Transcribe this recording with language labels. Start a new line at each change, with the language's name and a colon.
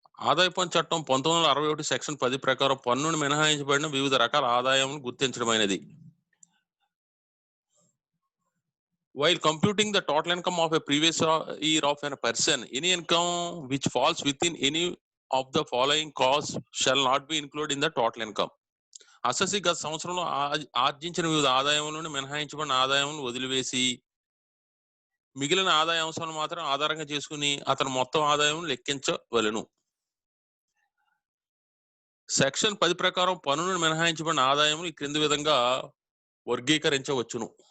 Telugu: ఆదాయ పన్ను చట్టం 1961 సెక్షన్ 10 ప్రకారం పన్ను నుండి మినహాయించబడిన వివిధ రకాల ఆదాయములను గుర్తించడమైనది.
English: While computing the total income of a previous year of a person, any income which falls within any of the following cause shall not be included in the total income.
Telugu: అసెస్సి గత సంవత్సరంలో ఆర్జించిన వివిధ ఆదాయముల నుండి మినహాయించబడిన ఆదాయములను వదిలివేసి మిగిలిన ఆదాయ అంశాలను మాత్రం ఆధారంగా చేసుకుని అతను మొత్తం ఆదాయం లెక్కించవలెను. సెక్షన్ 10 ప్రకారం పన్ను నుండి మినహాయించబడిన ఆదాయం ఈ క్రింది విధంగా వర్గీకరించవచ్చును.